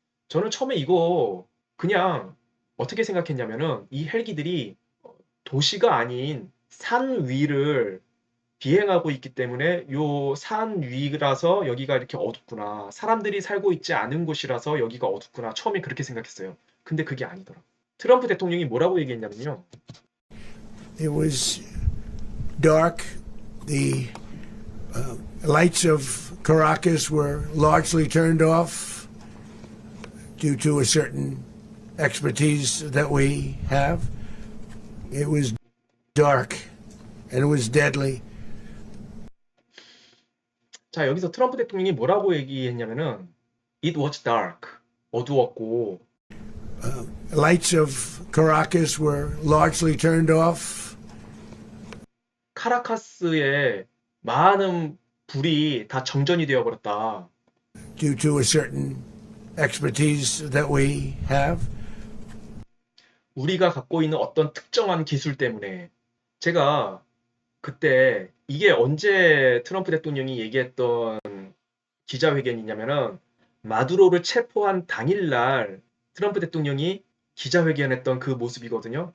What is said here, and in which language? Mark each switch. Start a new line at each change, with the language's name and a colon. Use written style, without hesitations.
Korean: 저는 처음에 이거 그냥 어떻게 생각했냐면은 이 헬기들이 도시가 아닌 산 위를 비행하고 있기 때문에 요 산 위라서 여기가 이렇게 어둡구나. 사람들이 살고 있지 않은 곳이라서 여기가 어둡구나. 처음에 그렇게 생각했어요. 근데 그게 아니더라. 트럼프 대통령이 뭐라고 얘기했냐면요.
English: It was dark. The lights of Caracas were largely turned off due to a certain expertise that we have. It was dark and it was deadly.
Korean: 자, 여기서 트럼프 대통령이 뭐라고 얘기했냐면은
English: It was dark.
Korean: 어두웠고
English: Lights of Caracas were largely turned off.
Korean: 카라카스에 많은 불이 다 정전이 되어 버렸다.
English: Due to a certain expertise that we have.
Korean: 우리가 갖고 있는 어떤 특정한 기술 때문에. 제가 그때 이게 언제 트럼프 대통령이 얘기했던 기자회견이냐면은 마두로를 체포한 당일날 트럼프 대통령이 기자회견했던 그 모습이거든요.